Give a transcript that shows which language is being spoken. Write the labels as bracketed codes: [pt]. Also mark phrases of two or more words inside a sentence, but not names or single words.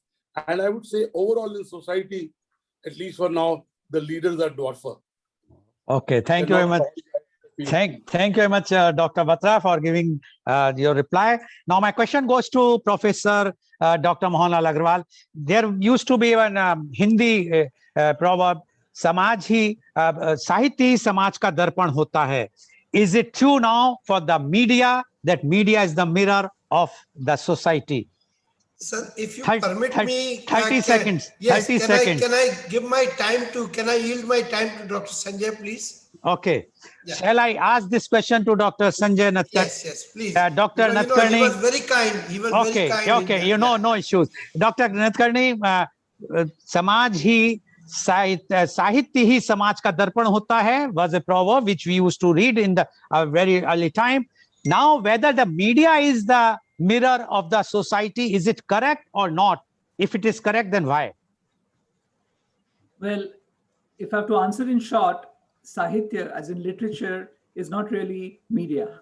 [en] And I would say overall in society, at least for now, the leaders are dwarfer. Okay, thank you very much. Thank you very much, Dr. Batra, for giving your reply. Now, my question goes to Professor Dr. Mohanlal Agarwal. There used to be an Hindi proverb, [hi] "समाज ही साहित्य ही समाज का दर्पण होता है." [en] Is it true now for the media that media is the mirror of the society? Sir, if you 30 permit me, 30 seconds. Yes, 30 seconds. Can I give my time to? Can I yield my time to Dr. Sanjay, please? Okay. Yeah. Shall I ask this question to Dr. Sanjay Nadkarni? Yes, please. Dr. Because, Nadkarni. he was very kind. He was very kind. Okay. You know, no issues. Dr. Nadkarni, [hi] समाज ही साहित्य ही समाज का दर्पण होता है [en] was a proverb which we used to read in the very early time. Now, whether the media is the mirror of the society, is it correct or not? If it is correct, then why? Well, if I have to answer in short, Sahitya, as in literature, is not really media.